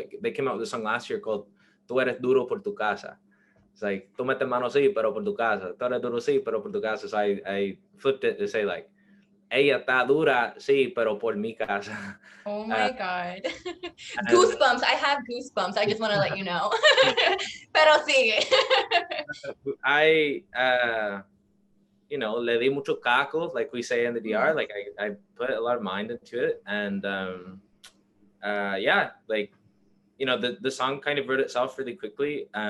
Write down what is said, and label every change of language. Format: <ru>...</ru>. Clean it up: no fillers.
<en>Like, they came out with a song last year called</en> <es>"Tú eres duro por tu casa."</es> <en>It's like,</en> <es>"Tú metes mano sí, pero por tu casa. Tú eres duro sí, pero por tu casa."</es> <en>So I flipped it to say like,</en> <es>"Ella está dura sí, pero por mi casa."</es> <en>Oh my God. Goosebumps. I have goosebumps. I just want to let you know.</en> <es>Pero sigue.</es> <en>I you know,</en> <es>le di mucho caco,</es> <en>like we say in the DR. Like, I put a lot of mind into it, and yeah, like, you know, the song kind of wrote itself really quickly.</en>